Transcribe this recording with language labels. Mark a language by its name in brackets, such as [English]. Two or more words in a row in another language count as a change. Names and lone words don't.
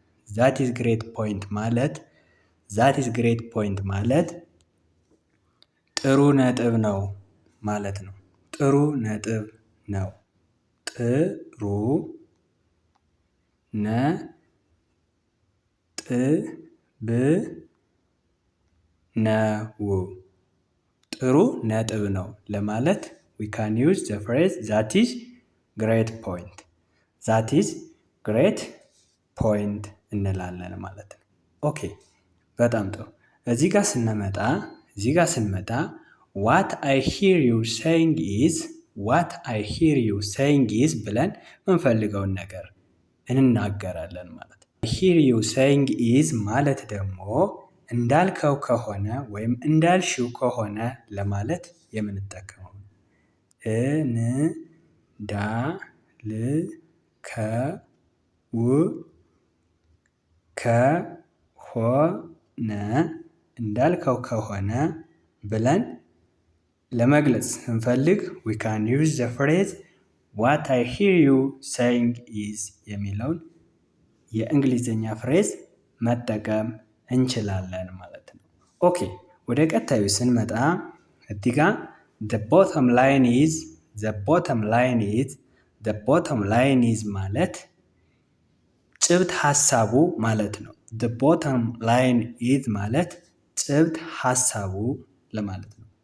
[English] that is great point [Amharic] ማለት ጥሩ ነጥብ ነው ማለት ነው። ጥሩ ነጥብ ነው። ጥሩ ነጥብ ነው። ጥሩ ነጥብ ነው ለማለት [English] we can use the phrase that is great point. that is great point [Amharic] እንላለን ማለት ነው። ኦኬ በጣም ጥሩ። እዚህ ጋር ስንመጣ [English] what I hear you saying is [Amharic] ብለን የምንፈልገውን ነገር እንናገራለን ማለት ነው። [English] I hear you saying is [Amharic] ማለት ደግሞ እንዳልከው ከሆነ ወይም እንዳልሽው ከሆነ ለማለት የምንጠቀመው እንዳልከው ከሆነ ብለን ለመግለጽ ስንፈልግ [English] we can use the phrase what I hear you saying is [Amharic] የሚለውን የእንግሊዝኛ ፍሬዝ መጠቀም እንችላለን ማለት ነው። ኦኬ ወደ ቀጣዩ ስንመጣ እዚህ ጋር [English] the bottom line is [Amharic] ማለት ጭብጥ ሐሳቡ ማለት ነው። [English] the bottom line is [Amharic] ማለት ጭብጥ ሐሳቡ ለማለት ነው።